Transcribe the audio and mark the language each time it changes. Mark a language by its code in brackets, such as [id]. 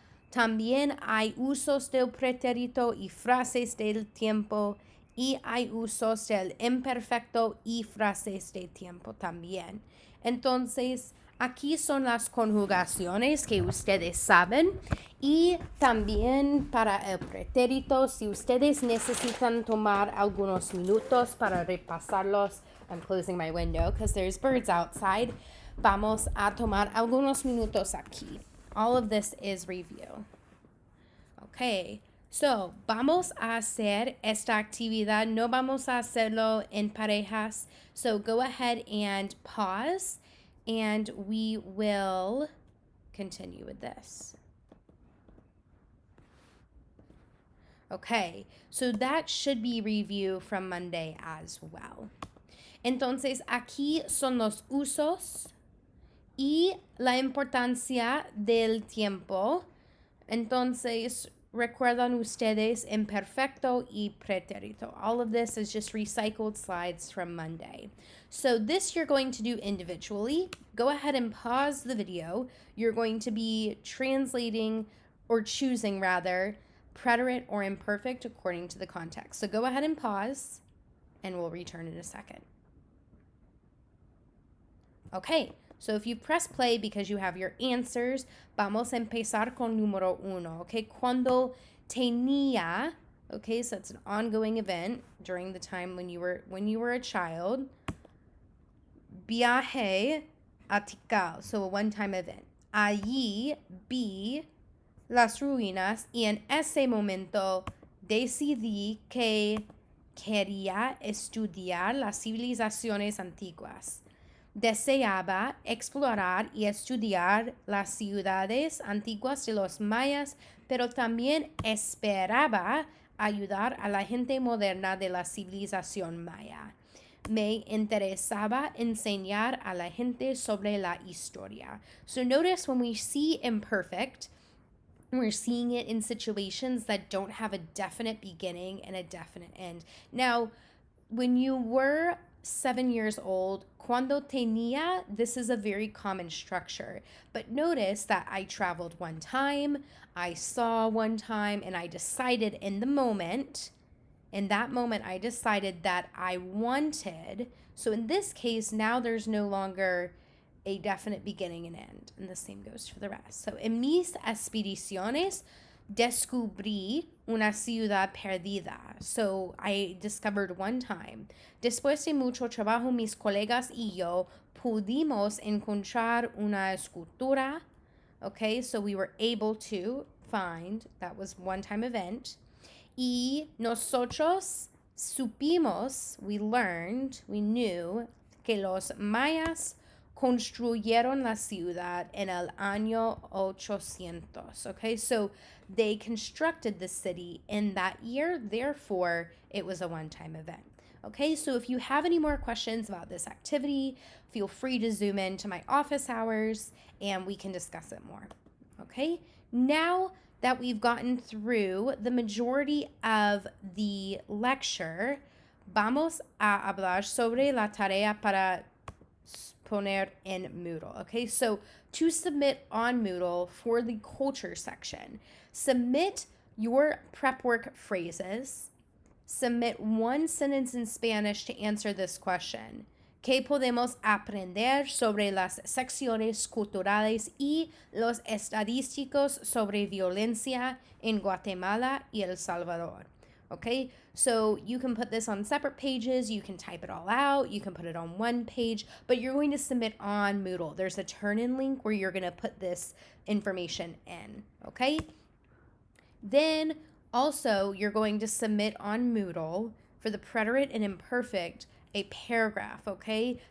[es] También hay usos del pretérito y frases del tiempo, y hay usos del imperfecto y frases de tiempo también. Entonces, aquí son las conjugaciones que ustedes saben, y también para el pretérito, si ustedes necesitan tomar algunos minutos para repasarlos. [en] I'm closing my window because there's birds outside. [es] Vamos a tomar algunos minutos aquí. [en] All of this is review. [es] Okay, so vamos a hacer esta actividad. No vamos a hacerlo en parejas. [en] So go ahead and pause, and we will continue with this. Okay, so that should be review from Monday as well. [es] Entonces, aquí son los usos y la importancia del tiempo. Entonces, recuerdan ustedes imperfecto y pretérito. [en] All of this is just recycled slides from Monday. So this you're going to do individually. Go ahead and pause the video. You're going to be translating, or choosing rather, preterite or imperfect according to the context. So go ahead and pause, and we'll return in a second. Okay, so if you press play because you have your answers, [es] vamos a empezar con número 1, [en] okay? [es] Cuando tenía, [en] okay, so it's an ongoing event during the time when you were a child. [es] Viaje a Tikal, [en] so a one-time event. [es] Allí vi las ruinas y en ese momento decidí que quería estudiar las civilizaciones antiguas. Deseaba explorar y estudiar las ciudades antiguas de los mayas, pero también esperaba ayudar a la gente moderna de la civilización maya. Me interesaba enseñar a la gente sobre la historia. [en] So notice when we see imperfect, we're seeing it in situations that don't have a definite beginning and a definite end. Now, when you were 7 years old, [es] cuando tenía, [en] this is a very common structure. But notice that I traveled one time, I saw one time, and I decided in that moment I decided that I wanted. So in this case, now there's no longer a definite beginning and end. And the same goes for the rest. [es] So en mis expediciones, descubrí una ciudad perdida. [en] So I discovered one time. [es] Después de mucho trabajo, mis colegas y yo pudimos encontrar una escultura. [en] Okay, so we were able to find, that was one-time event. [es] Y nosotros supimos, [en] we learned, we knew, [es] que los mayas construyeron la ciudad en el año 800. [en] Okay, so they constructed the city in that year, therefore it was a one-time event. Okay, so if you have any more questions about this activity, feel free to zoom in to my office hours and we can discuss it more. Okay, now that we've gotten through the majority of the lecture, [es] vamos a hablar sobre la tarea para poner en Moodle. [en] Okay, so to submit on Moodle for the culture section, submit your prep work phrases, submit one sentence in Spanish to answer this question. [es] ¿Qué podemos aprender sobre las secciones culturales y los estadísticos sobre violencia en Guatemala y El Salvador? [en] Okay, so you can put this on separate pages, you can type it all out, you can put it on one page, but you're going to submit on Moodle. There's a turn-in link where you're going to put this information in, okay? Then also you're going to submit on Moodle for the preterite and imperfect a paragraph, okay?